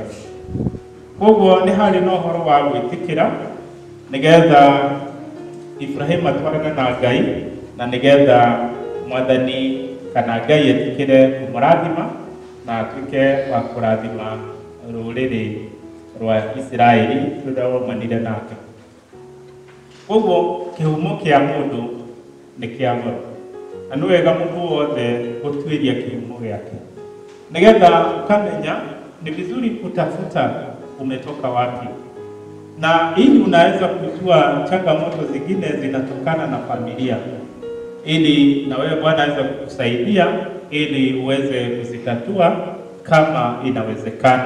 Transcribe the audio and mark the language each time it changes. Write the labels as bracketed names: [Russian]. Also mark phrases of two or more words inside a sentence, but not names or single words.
[Kikuyu] Koguo nĩ harĩ na ũhoro wa gwĩtĩkĩra nĩgetha Ibrahimu atwarane na Ngai, na nĩgetha Mwathani kana Ngai etĩkĩre kũmũrathima na atuĩke wa kũrathima rũrĩrĩ rwa Isiraeli rũrĩa rwaumanire nake. Koguo kĩhumo kĩa mũndũ nĩ kĩa goro, na nĩ wega mũndũ wothe gũtuĩria kĩhumo gĩake, nĩgetha ukamenya [Swahili] ni vizuri kutafuta umetoka wapi, na ili unaweza kujua changamoto zingine zinatokana na familia, ili na wewe Bwana aweze kukusaidia ili uweze kuzitatua kama inawezekana.